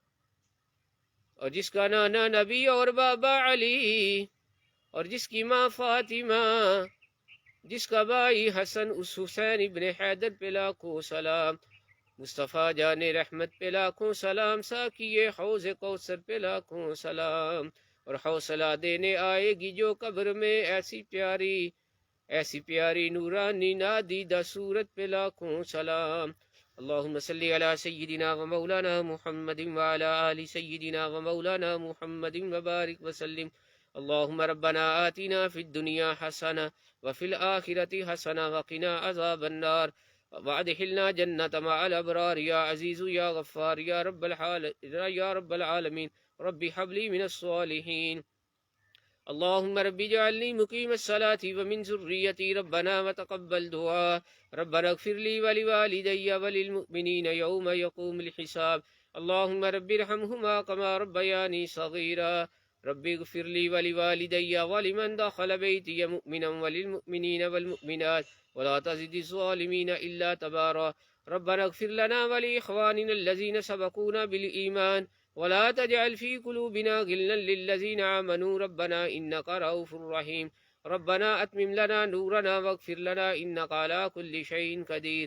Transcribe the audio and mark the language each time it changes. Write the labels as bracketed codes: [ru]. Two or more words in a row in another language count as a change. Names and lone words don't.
[ur] اور جس کا نانا نبی اور بابا علی اور جس کی ماں فاطمہ، جس کا بھائی حسن اس حسین ابن حیدر پہ لاکھوں سلام. مصطفیٰ جانِ رحمت پہ لاکھوں سلام، ساقیِ حوضِ کوثر پہ لاکھوں سلام. اور حوصلہ دینے آئے گی جو قبر میں ایسی پیاری نورانی نادیدہ صورت پہ لاکھوں سلام. [ar] اللهم صل على سيدنا ومولانا محمد وعلى آل سيدنا ومولانا محمد وبارك وسلم. اللهم ربنا آتنا في الدنيا حسنة وفي الآخرة حسنة وقنا عذاب النار وأدخلنا الجنة مع الأبرار يا عزيز يا غفار يا رب العالمين. رب هب لي من الصالحين. اللهم رب اجعلني مقيم الصلاة ومن ذريتي ربنا وتقبل دعاء. ربنا اغفر لي ولوالدي وللمؤمنين يوم يقوم الحساب. اللهم رب ارحمهما كما ربياني صغيرا. رب اغفر لي ولوالدي ولمن دخل بيتي مؤمنا وللمؤمنين والمؤمنات ولا تزد الظالمين إلا تبارا. ربنا اغفر لنا ولإخواننا الذين سبقونا بالإيمان ولا تجعل في قلوبنا غلا للذين آمنوا ربنا إنك رؤوف رحيم. ربنا أتمم لنا نورنا واغفر لنا إنك على كل شيء قدير.